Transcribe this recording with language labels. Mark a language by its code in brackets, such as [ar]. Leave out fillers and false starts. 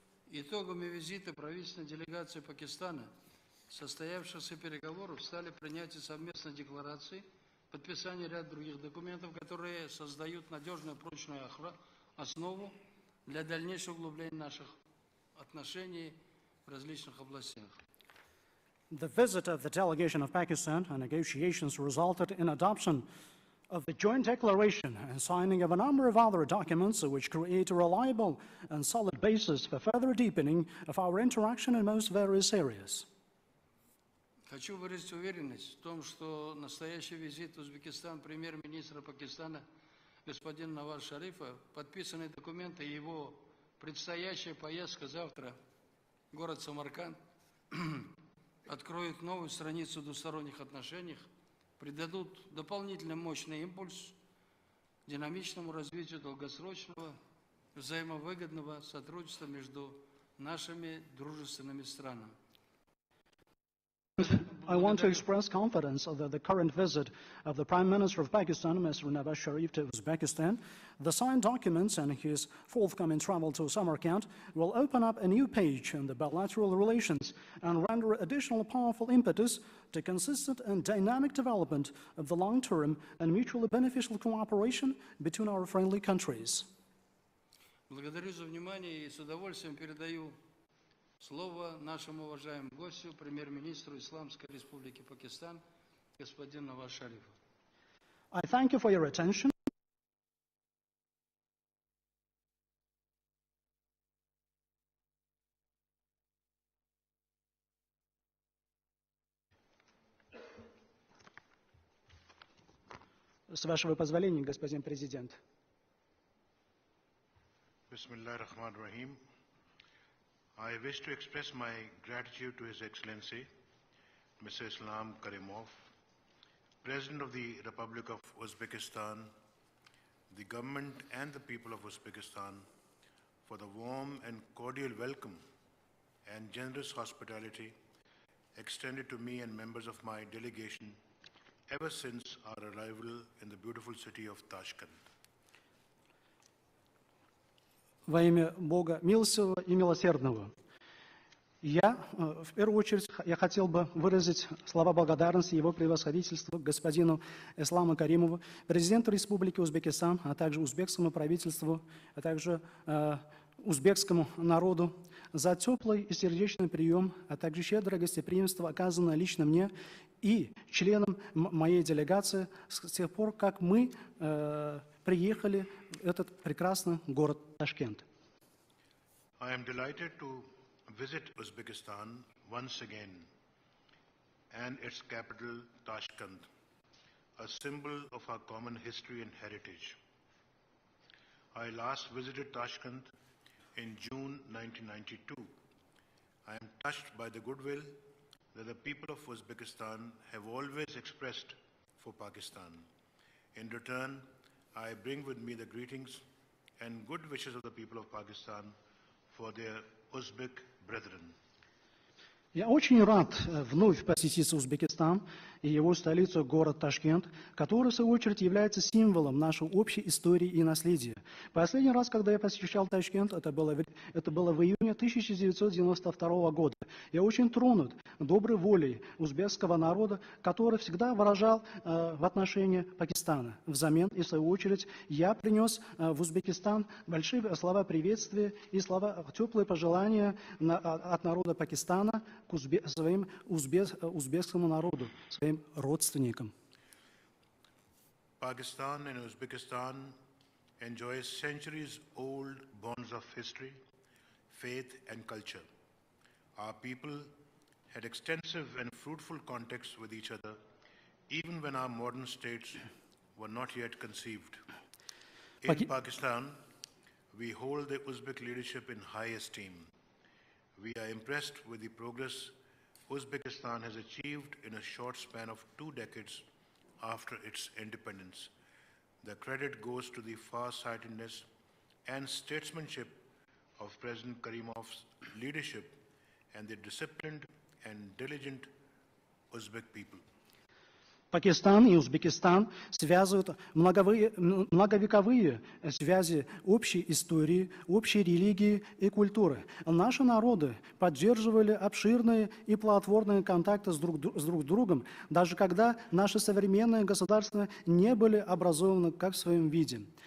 [ru] Итогами визита правительственной делегации Пакистана, состоявшихся переговоров, стали принятие совместной декларации, подписание ряда других документов, которые создают надежную прочную основу для дальнейшего углубления наших отношений в различных областях. [en] The visit of the delegation of Pakistan and negotiations resulted in adoption of the joint declaration and signing of a number of other documents which create a reliable and solid basis for further deepening of our interaction in most various areas. [ru] Хочу выразить уверенность в том, что настоящий визит в Узбекистан премьер-министра Пакистана господина Наваз Шарифа, подписанные документы и его предстоящая поездка завтра в город Самарканд откроют новую страницу в двусторонних отношениях, придадут дополнительно мощный импульс динамичному развитию долгосрочного взаимовыгодного сотрудничества между нашими дружественными странами. [en] I want to express confidence that the current visit of the Prime Minister of Pakistan, Mr. Nawaz Sharif, to Uzbekistan, the signed documents and his forthcoming travel to Samarkand will open up a new page in the bilateral relations and render additional powerful impetus to consistent and dynamic development of the long-term and mutually beneficial cooperation between our friendly countries. [ru] Благодарю за внимание и с удовольствием передаю слово нашему уважаемому гостю, премьер-министру Исламской Республики Пакистан, господину Наваз Шарифу. [en] I thank you for your attention. [ru] С вашего позволения, господин президент. [ar] Bismillah ar-Rahman ar-Rahim. [en] I wish to express my gratitude to His Excellency, Mr. Islam Karimov, President of the Republic of Uzbekistan, the government and the people of Uzbekistan for the warm and cordial welcome and generous hospitality extended to me and members of my delegation ever since our arrival in the beautiful city of Tashkent. [ru] Во имя Бога милостивого и милосердного, в первую очередь, я хотел бы выразить слова благодарности Его превосходительству господину Исламу Каримову, президенту Республики Узбекистан, а также узбекскому правительству, а также узбекскому народу за теплый и сердечный прием, а также щедрое гостеприимство, оказанное лично мне и членам моей делегации с тех пор, как мы приехали в этот прекрасный город Ташкент. [en] I am delighted to visit Uzbekistan once again and its capital Tashkent, a symbol of our common history and heritage. I last visited Tashkent in June 1992. I am touched by the goodwill that the people of Uzbekistan have always expressed for Pakistan. In return, I bring with me the greetings and good wishes of the people of Pakistan for their Uzbek brethren. [ru] Я очень рад вновь посетить Узбекистан и его столицу, город Ташкент, который, в свою очередь, является символом нашей общей истории и наследия. Последний раз, когда я посещал Ташкент, это было в июне 1992 года. Я очень тронут доброй волей узбекского народа, который всегда выражал в отношении Пакистана. Взамен, и в свою очередь, я принес в Узбекистан большие слова приветствия и слова теплые пожелания от народа Пакистана к своим узбекскому народу, своим родственникам. [en] Pakistan and Uzbekistan enjoy centuries-old bonds of history, faith, and culture. Our people had extensive and fruitful contacts with each other, even when our modern states were not yet conceived. In Pakistan, we hold the Uzbek leadership in high esteem. We are impressed with the progress Uzbekistan has achieved in a short span of 2 decades after its independence. The credit goes to the far-sightedness and statesmanship of President Karimov's leadership and the disciplined and diligent Uzbek people. [ru] Пакистан и Узбекистан связывают многовековые связи общей истории, общей религии и культуры. Наши народы поддерживали обширные и плодотворные контакты с друг другом, даже когда наши современные государства не были образованы как в своем виде.